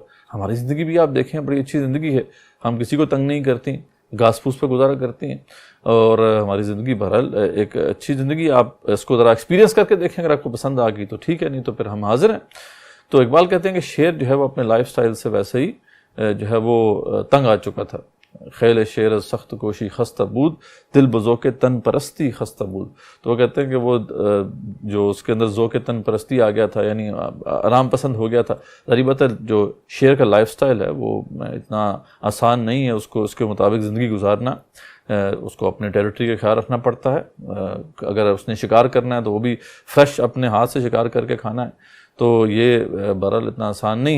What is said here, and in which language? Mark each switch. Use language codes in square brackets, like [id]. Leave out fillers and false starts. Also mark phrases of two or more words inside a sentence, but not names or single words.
[ur] ہماری زندگی بھی آپ دیکھیں بڑی اچھی زندگی ہے، ہم کسی کو تنگ نہیں کرتی، گھاس پھوس پہ گزارا کرتی ہیں، اور ہماری زندگی بہرحال ایک اچھی زندگی. آپ اس کو ذرا ایکسپیرینس کر کے دیکھیں، اگر آپ کو پسند آ گئی تو ٹھیک ہے، نہیں تو پھر ہم حاضر ہیں. تو اقبال کہتے ہیں کہ شیر جو ہے وہ اپنے [en] life style [ur] سے ویسے ہی جو ہے وہ تنگ آ چکا تھا. [fa] خیل شیر از سخت کوشی خستہ بود، دل بذوق تن پرستی خستہ بود. [ur] تو وہ کہتے ہیں کہ وہ جو اس کے اندر [fa] ذوق تن پرستی [ur] آ گیا تھا، یعنی آرام پسند ہو گیا تھا. ظاہر بات ہے جو شیر کا [en] life style [ur] ہے وہ اتنا آسان نہیں ہے، اس کے مطابق زندگی گزارنا. اس کو اپنے ٹیریٹری کا خیال رکھنا پڑتا ہے. اگر اس نے شکار کرنا ہے تو وہ بھی فریش اپنے ہاتھ سے شکار کر کے کھانا ہے، تو یہ بہرحال اتنا آسان نہیں ہے.